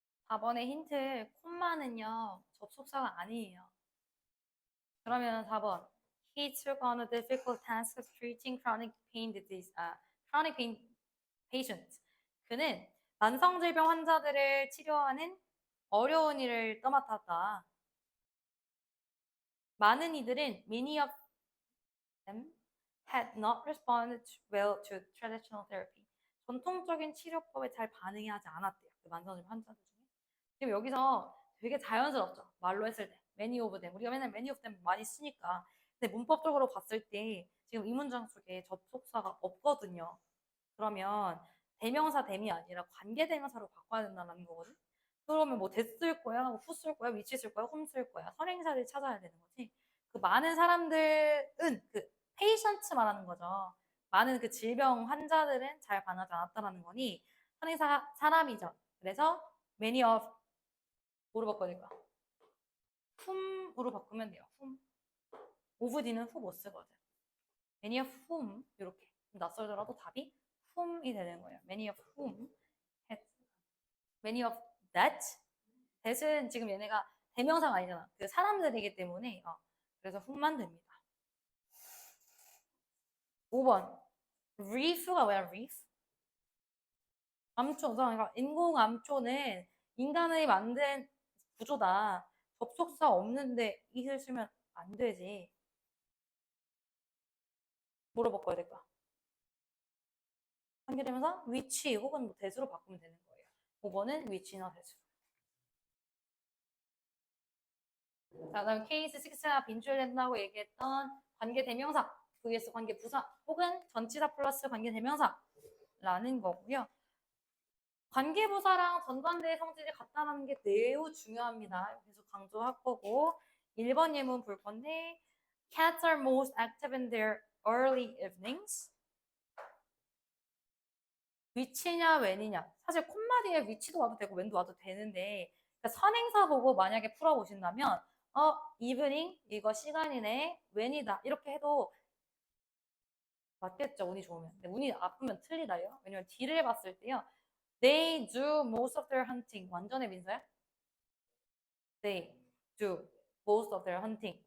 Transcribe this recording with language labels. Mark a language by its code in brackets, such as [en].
[ko] 4번의 힌트 콤마는요 접속사가 아니에요. 그러면 [en] 4번 He took on a difficult task of treating chronic pain disease. chronic pain patient. [ko] 그는 만성질병 환자들을 치료하는 어려운 일을 떠맡았다. 많은 이들은 [en] many of them had not responded well to traditional therapy. [ko] 전통적인 치료법에 잘 반응하지 않았대요. 그 만성질병 환자들 중에. 지금 여기서 되게 자연스럽죠. 말로 했을 때. [en] many of them. [ko] 우리가 맨날 [en] many of them [ko] 많이 쓰니까. 근데 문법적으로 봤을 때 지금 이 문장 속에 접속사가 없거든요. 그러면 대명사 댐이 아니라 관계대명사로 바꿔야 된다는 거거든. 그러면 뭐 des 쓸 거야, who 쓸 거야, which 쓸 거야, whom 쓸 거야. 선행사를 찾아야 되는 거지. 그 많은 사람들은 그 patient 말하는 거죠. 많은 그 질병 환자들은 잘 반응하지 않았다라는 거니 선행사 사람이죠. 그래서 many of 뭐로 바꿔야 될까? whom으로 바꾸면 돼요. whom. of D는 who 못 쓰거든. [en] many of whom [ko] 이렇게 낯설더라도 답이 whom이 되는 거예요. [en] many of whom had many of that [ko] that은 지금 얘네가 대명사가 아니잖아. 그 사람들이기 때문에 그래서 whom만 됩니다. 5번 reef가 뭐야 reef? 암초. 그러니까 인공 암초는 인간의 만든 구조다. 접속사 없는데 it을 쓰면 안 되지. 뭐로 바꿔야 될까? 관계되면서 which 혹은 뭐 that으로 바꾸면 되는 거예요. 5번은 which나 that으로. 자, 그다음 케이스 6가 빈출된다고 얘기했던 관계 대명사 vs 관계 부사 혹은 전치사 플러스 관계 대명사라는 거고요. 관계 부사랑 전관대의 성질이 같다는 게 매우 중요합니다. 계속 강조할 거고 1번 예문 볼 건데 [en] Cats are most active in their early evenings. [ko] 위치냐 웬이냐. 사실 콤마 뒤에 위치도 와도 되고 웬도 와도 되는데 그러니까 선행사 보고 만약에 풀어보신다면 이브닝 이거 시간이네 웬이다 이렇게 해도 맞겠죠. 운이 좋으면. 근데 운이 나쁘면 틀리다요. 왜냐면 D를 봤을 때요. [en] They do most of their hunting. [ko] 완전의 민서야? [en] They do most of their hunting.